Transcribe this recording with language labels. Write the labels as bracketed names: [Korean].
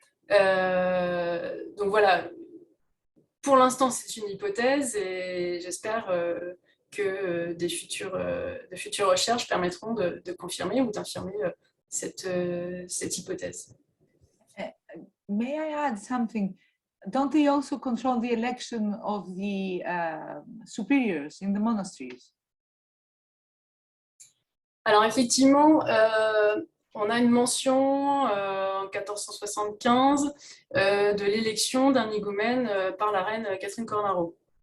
[French] Donc voilà, pour l'instant, c'est une hypothèse et j'espère que de futures recherches permettront de confirmer ou d'infirmer cette hypothèse. [English] May I add something? Don't they also control the election of the superiors in the monasteries? [French] Alors effectivement, on a une mention en 1475 de l'élection d'un higoumène par la reine Catherine Cornaro.